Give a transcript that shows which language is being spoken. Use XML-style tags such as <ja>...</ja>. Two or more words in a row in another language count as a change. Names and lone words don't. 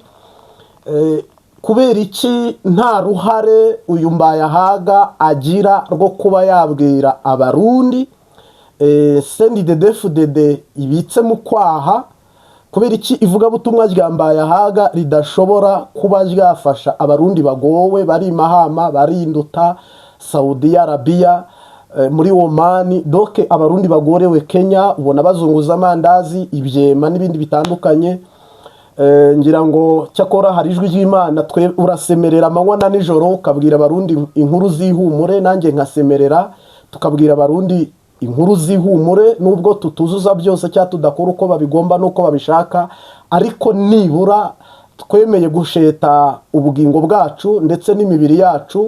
<rw>Kubera iki nta ruhare uyu Mbayahaga agira rwo kuba yabwira abarundi CNDD-FDD ibitse mu kwaha? Kubera iki ivugabutumwa rya Mbayahaga ridashobora kuba ryafasha abarundi bagowe, bari Mahama, bari Induta, Saudi Arabia, muri Oman, doke abarundi bagorewe Kenya, ubona bazunguza amandazi, ibyema n'ibindi bitandukanye. Ngira ngo cyakora hari ijwi ry'Imana, twe urasemerera amanywa na nijoro ukabwira abarundi inkuru zihumure, nanjye nkasemerera tukabwira abarundi inkuru zihumure, nubwo tutuzuza byose cyangwa tudakora uko babigomba nuko babishaka, ariko nibura twemeye gusheta ubugingo bwacu ndetse n'imibiri yacu.</rw>